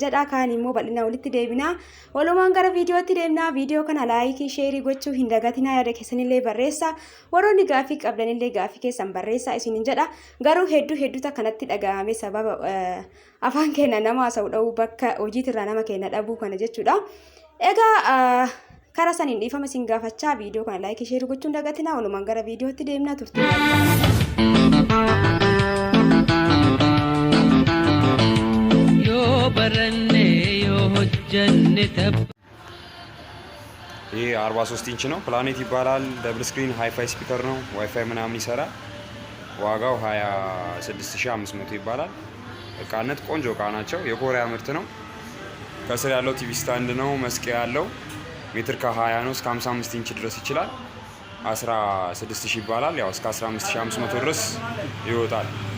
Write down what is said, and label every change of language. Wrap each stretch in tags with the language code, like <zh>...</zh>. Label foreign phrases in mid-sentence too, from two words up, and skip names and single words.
<om>jedha kaan immoo bal'ina walitti deebinaa walumaan gara viidiyootti deemnaa viidiyoo kana</om> <en>laayikii sheerii</en> <om>gochuu hin dagatinaa yaada keessanillee barreessaa warroonni gaafii qabdanillee gaafii keessan barreessaa isiniin jedha garuu hedduu kanatti dhaga'ame sababa afaan keenya nama haasa'u dha'uu bakka hojiitirraa nama keenya dhabuu kana jechuudha egaa kara saniin dhiifama isin gaafachaa viidiyoo kana</om> <en>laayikii sheerii</en> <om>gochuu hin dagatinaa walumaan gara viidiyootti deemnaa turtii</om> <am>ይሄ 43 ኢንች ነው ፕላኔት ይባላል</am> <en>double screen hi-fi speaker</en> <am>ነው ዋይፋይ ምናምን ይሰራል ዋጋው 26500 ይባላል እቃነት ቆንጆ እቃ ናቸው የኮሪያ ምርት ነው ከስር ያለው</am> <en>TV stand</en> <am>ነው መስቀያ ያለው ሜትር ከ20 ነው እስከ 55 ኢንች ድረስ ይችላል 16000 ይባላል ያው እስከ 15500 ድረስ ይወጣል</am>